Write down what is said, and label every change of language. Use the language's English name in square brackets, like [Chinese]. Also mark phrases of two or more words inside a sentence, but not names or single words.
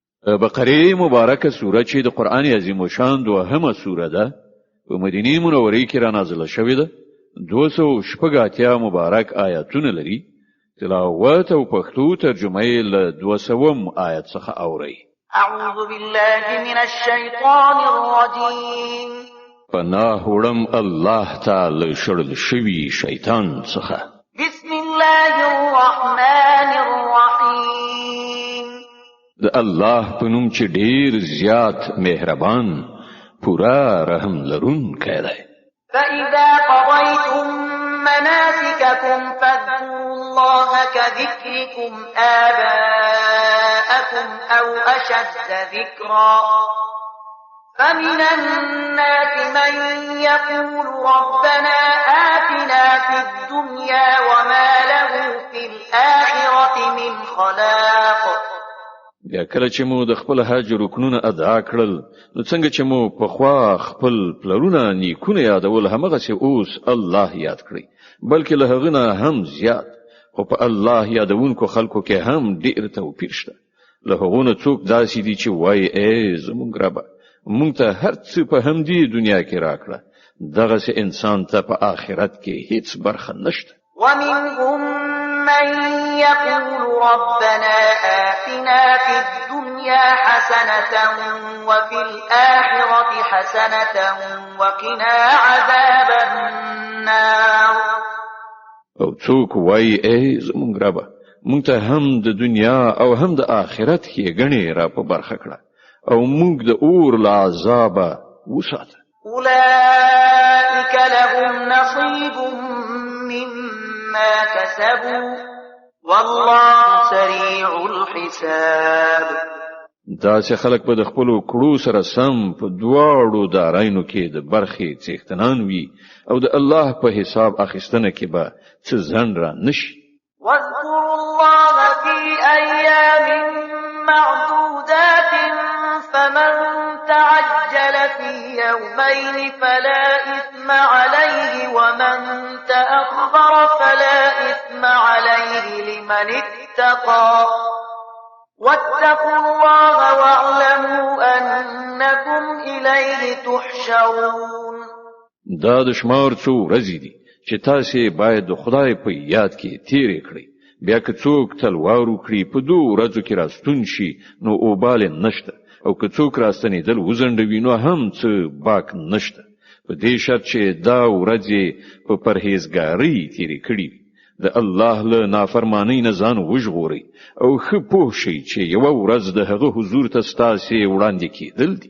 [Pashto] بقره مبارکه سوره چې د قران عظیم شان دوهمه سوره ده په مدینه منوره کې را نازله شوې ده 280 مبارک آیاتونه لري تلاوت او پښتو ترجمه یې له 200 آیت څخه اوري [Arabic] اعوذ بالله من الشیطان الرجیم [Pashto] پناه وړم الله تعالی شړل شوی شیطان څخه [Arabic] بسم الله الرحمن الرحیم [Pashto] د الله په نوم چې ډیر زیات مهربان پورا رحم لرونکی دی [Arabic] فإذا قضيتم مناسككم فاذكروا الله كذكركم آباءكم أو أشد ذكرا فمن الناس من يقول ربنا آتنا في الدنيا وما له في الآخرة من خلاق [Pashto] بیا کله چې مو د خپل حج رکنونه ادا کړل نو څنګه چې مو په خوا خپل پلرونه نیکونه یادول همغه چې اوس الله یاد کړی بلکې له هغه نه هم زیات خو په الله یادونکو خلکو کې هم ډیر توپیر شته له هغه نه څوک داسې دي چې وای ای زمونږ رب مونږ ته هر څه په همدې دنیا کې راکړه دغه سه انسان ته په آخرت کې هیڅ برخه نشته [Arabic] ومنهم من يقول ربنا آتنا في الدنيا حسنة وفي الآخرة حسنة وقنا عذاب النار [Pashto] او څوک وای ای زمونږ رب مونږ ته هم د دنیا او هم د آخرت کې غني را په برخه کړه او مونږ د اور له عذابه وساته [Arabic] أولئك لهم نصيب مما كسبوا والله سريع الحساب [Pashto] دا چې خلک په خپل کړو سره سم په دواړو دارینو کې د برخې څښتنان وي او د الله په حساب اخیستنه کې به څه ځن را نشي [Arabic] واذكروا الله في أيام معدودات فمن تعجل في يومين فلا إثم عليه ومن تأخر فلا إثم عليه لمن اتقى واتقوا الله واعلموا أنكم إليه تحشرون [Pashto] دا د شمار څو ورځې دي چې تاسو باید د خدای په یاد کې تیرې کړئ بیا که څوک تلوار وکړي په دوه ورځو کې راستون شي نو اوبال نشته او که څوک راستنیدل وزندوي نو هم څه باک نشته په دې شرط چې دا ورځې په پرهیزګاری تیرې کړي د الله له نافرمانی نه ځان وژغوري او خو پوه شي چې یو ورځ د هغه حضور ته ستاسو وړاندې کېدل دي